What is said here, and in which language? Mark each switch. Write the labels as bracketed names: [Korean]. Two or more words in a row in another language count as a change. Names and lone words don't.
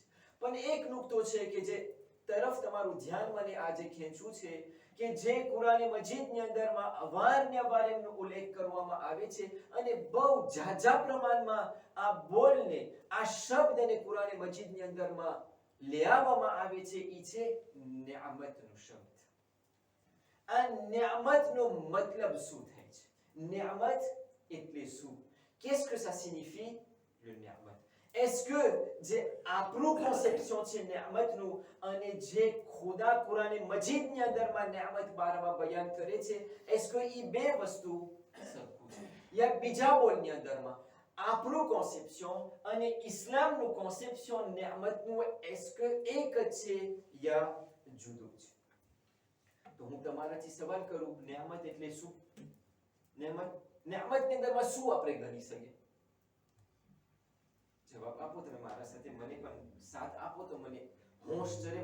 [Gujarati] પણ એક નુકતો છે કે જે તરફ તમારું ધ્યાન મને આજે ખેંચવું છે કે જે કુરાન મજીદની અંદરમાં અવારનવાર એમનો ઉલ્લેખ કરવામાં આવે છે અને બહુ ઝાઝા પ્રમાણમાં આ બોલને, આ શબ્દને કુરાન મજીદની અંદરમાં ले આવવામાં આવે છે. ઈ છે નિયામતનો શબ્દ. આ નિયામતનો મતલબ શું થાય છે? નિયામત એટલે શું? [French] Qu'est-ce que ça signifie le ni'mat? Est-ce que [Gujarati] જે આપણું conception છે નિયામતનું અને જે ખુદા કુરાન મજીદની અંદરમાં નિયામત બારામાં બયાન કરે છે, [French] est-ce que [Gujarati] ઈ બે વસ્તુ સરખું છે? યા બીજા બોલની અંદરમાં આપણું conception અને ઇસ્લામનું conception નિયામતનું [French] est-ce que [Gujarati] એક જ છે યા જુદું છે? તો હું તમારાથી સવાલ કરું, નિયામત એટલે શું? નિયામતની અંદરમાં શું આપણે ગણી શકીએ? જવાબ આપો તમે મારા સાથે, મને પણ સાથ આપો તો મને હોશ ચડે.